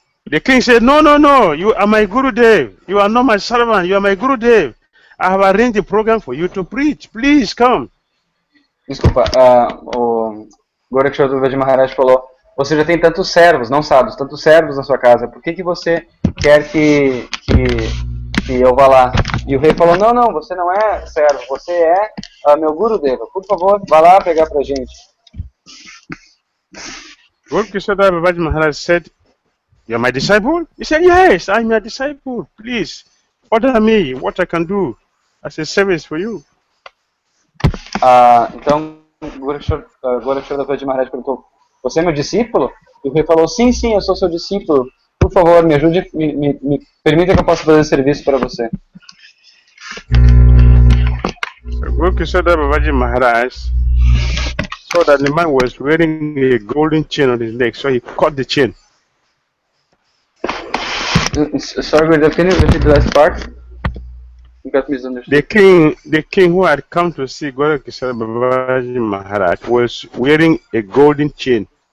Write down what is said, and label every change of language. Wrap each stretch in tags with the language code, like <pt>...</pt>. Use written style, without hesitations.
<en>The king said, no, no, no, you are my Gurudev. You are not my servant. You are my Gurudev. I have arranged a program for you to preach. Please come.</en> <pt>Desculpa, o Gourakisora Maharaj falou, você já tem tantos servos, não sadhus, tantos servos na sua casa, por que você quer que eu vá lá? E o rei falou, não, não, você não é servo, você é meu Gurudeva, por favor, vá lá pegar pra gente.</pt> <en>Gourakisora Babaji Maharaj said, you are my disciple? He said, yes, I am your disciple. Please, order me what I can do as a service for you.</en> <pt>Então, Gourakisora Maharaj perguntou, você é meu discípulo? E o rei falou, sim, sim, eu sou seu discípulo. Por favor, me ajude, me permita que eu possa fazer serviço para você.</pt> <en>Gourakisora Babaji Maharaj saw that the man was wearing a golden chain on his neck, so he cut the chain. Sorry, Gurudev, can you repeat the last part? You got misunderstood. The king who had come to see Gourakisora Babaji Maharaj was wearing a golden chain.</en>